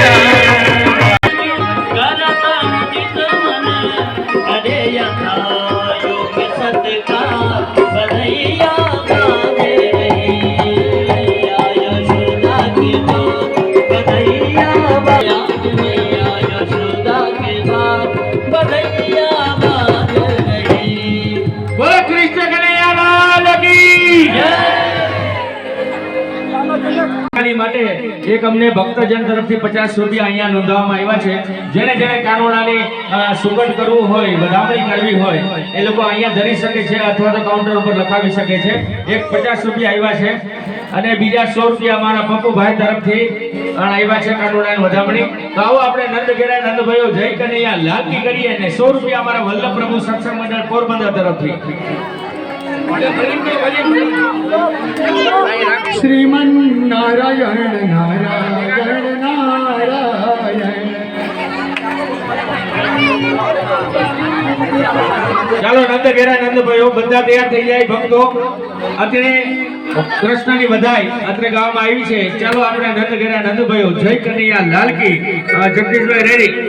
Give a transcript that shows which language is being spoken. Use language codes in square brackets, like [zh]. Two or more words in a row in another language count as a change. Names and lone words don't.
[hi] करत मुदित मन करे यथा योग सतका बधैया बाजे यशोदा के बाद बधैया यशोदा के बाद बधैया बोलो कृष्ण कन्हैया लाल की [gu] જય માટે એક અમને ભક્તજન તરફથી 50 રૂપિયા અહીંયા નોંધવામાં આવ્યા છે જેને જેને કાનોડાની સુગંધ કરવું હોય વધામણી કરવી હોય એ લોકો અહીંયા ધરી શકે છે અથવા તો કાઉન્ટર ઉપર લખાવી શકે છે એક 50 રૂપિયા આવ્યા છે અને બીજા 100 રૂપિયા અમારા પપ્પુભાઈ તરફથી આવ્યા છે કાનોડાની વધામણી તો આવો આપણે નંદઘેરા નંદભાઈઓ [hi] जय कन्हैया लाल की [gu] કરીએ અને 100 રૂપિયા અમારા વલ્લભ પ્રભુ સત્સંગ મંડળ પોરબંદર તરફથી [sa] श्रीमन नारायण नारायण नारायण। [gu] ચાલો નંદઘેરા નંદભાઈઓ બધા તૈયાર થઈ જાય ભક્તો અત્યારે કૃષ્ણની વધાઈ અત્યારે ગાવામાં આવી છે ચાલો આપણે નંદઘેરા નંદભાઈઓ [hi] जय कन्हैया लाल की [gu] જગદીશભાઈ રેડી